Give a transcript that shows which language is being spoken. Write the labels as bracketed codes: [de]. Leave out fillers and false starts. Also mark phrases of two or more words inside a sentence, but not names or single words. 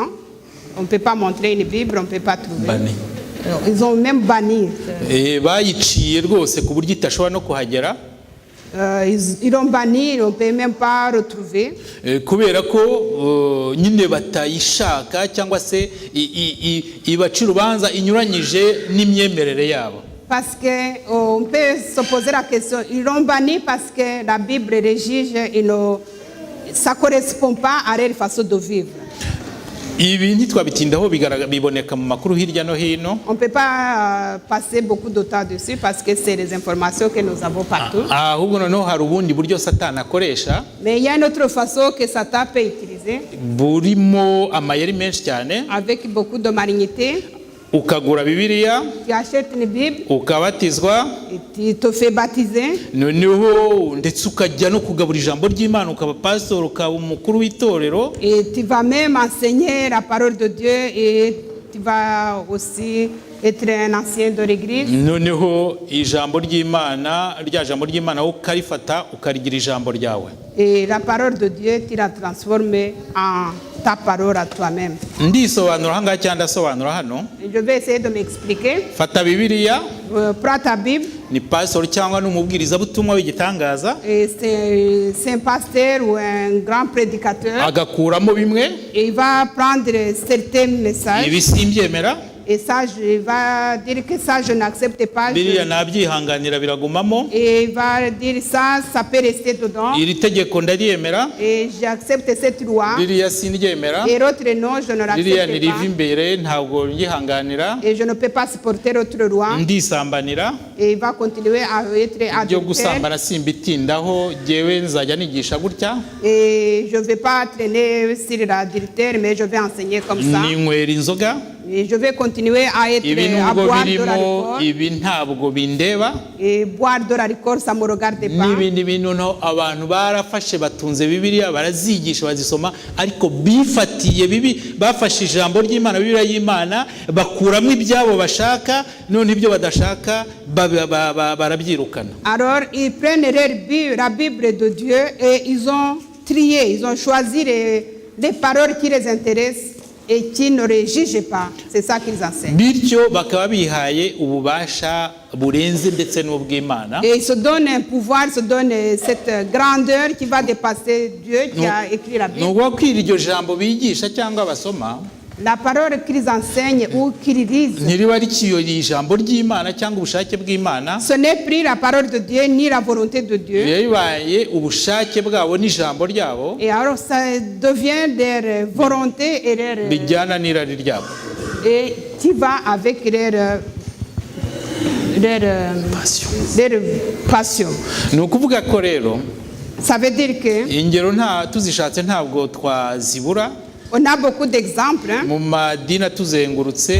[fr] On ne peut pas montrer une Bible, on ne peut pas trouver. Banni. Ils ont même banni. [rw] Bayiciye rwose ku buryo itashobora no kuhagera. [fr] Ils l'ont banni, on ne peut même pas retrouver. [rw] Kubera ko nyine batayishaka cyangwa se ibaca urubanza inyuranyije n'imyemerere yabo. [fr] Parce qu'on peut se poser la question, ils l'ont banni parce que la Bible les juge, ça ne correspond pas à leur façon de vivre. [rw] Ibi ntitwabitindaho biboneka mu makuru hirya no hino. [fr] On ne peut pas passer beaucoup de temps dessus parce que c'est les informations que nous avons partout. [rw] Ahubwo noneho hari ubundi buryo Satani akoresha. [fr] Mais il y a une autre façon que Satan peut utiliser. [rw] Burimo amayeri menshi cyane. [fr] Avec beaucoup de malignité. [rw] Ukagura Bibiliya, [fr] Tu achètes une Bible, [rw] ukabatizwa, [fr] et tu te fais baptiser. [rw] noneho ndetse ukajya no kugabura ijambo ry'Imana, ukaba pastor, ukaba umukuru w'itorero. [fr] Et tu vas même enseigner la parole de Dieu et tu vas aussi être un ancien de l'église. [rw] Noneho ijambo ry'Imana, rya jambo ry'Imana ukarifata ukarigira ijambo ryawe. [fr] Et la parole de Dieu, tu la transformes en ta parole à toi-même. [rw] Ndisobanura hanga cyangwa ndasobanura hano. [fr] Je vais essayer de m'expliquer. [rw] Fata Bibiliya, [fr] Prends ta Bible. [rw] ni pastor cyangwa n'umubwirizabutumwa w'igitangaza, [fr] Et c'est un pasteur ou un grand prédicateur. [rw] agakuramo bimwe, [fr] Et il va prendre certains messages. [rw] ibi simbyemera, [fr] Et ça, il va dire que ça, je n'accepte pas. [rw] biriya nabyihanganira biragumamo, [fr] Et il va dire ça, ça peut rester dedans. [rw] iri tegeko ndaryemera, [fr] Et j'accepte cette loi. [rw] ririya sindyemera, [fr] Et l'autre non, je ne [rw] ririya [fr] l'accepte [rw] niriva [fr] pas. [rw] imbere ntabwo ryihanganira, [fr] Et je ne peux pas supporter l'autre loi. [rw] ndisambanira, [fr] Et il va continuer à être [rw] ibyo [fr] adultère. [rw] gusambana simbitindaho, jyewe nzajya nigisha gutya, [fr] Et je ne vais pas traîner sur l'adultère, mais je vais enseigner comme ça. [rw] ninywera inzoga, [fr] Et je vais continuer à [rw] ibi [fr] être à [rw] nubwo [fr] boire de [rw] birimo, [fr] l'alcool. [rw] ibi ntabwo bindeba. [fr] Et boire de l'alcool, ça ne me regarde pas. [rw] N'ibindi bintu no abantu barafashe batunze Bibiliya barazigisha bazisoma, ariko bifatiye bibi, bafashe ijambo ry'Imana, Bibiliya y'Imana, bakuramo ibyabo bashaka, none ibyo badashaka barabyirukana. [fr] Alors, ils prennent la Bible de Dieu et ils ont trié, ils ont choisi les paroles qui les intéressent et qui ne les jugent pas. C'est ça qu'ils enseignent. [rw] Bityo bakaba bihaye ububasha burenze ndetse n'ubw'Imana. [fr] Et ils se donnent un pouvoir, ils se donnent cette grandeur qui va dépasser Dieu qui a écrit la Bible. [rw] Nubwo kwira iryo jambo bigisha cyangwa basoma, [fr] la parole qu'ils enseignent ou qu'ils lisent, [rw] ntiriba rikiyoye ijambo ry'Imana cyangwa ubushake bw'Imana, [fr] ce n'est plus la parole de Dieu ni la volonté de Dieu. [rw] bibaye ubushake bwabo n'ijambo ryabo [fr] Et alors ça devient leur volonté [rw] bijyana n'irari ryabo, [fr] et qui va avec leur passion. [rw] ni ukuvuga ko rero [fr] Ça veut dire que [rw] ingero tuzishatse ntabwo twazibura [fr] on a beaucoup d'exemples [rw] mu madini atuzengurutse,